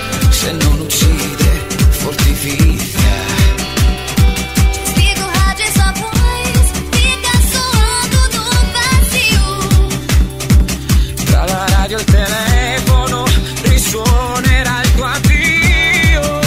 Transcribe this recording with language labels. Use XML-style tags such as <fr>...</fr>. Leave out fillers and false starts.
<it>Se non uccide, fortifica.</it> <pt>Desliga o rádio e sua voz fica soando no vazio.</pt> <it>Tra la radio e il telefono risuonerà il tuo addio.</it>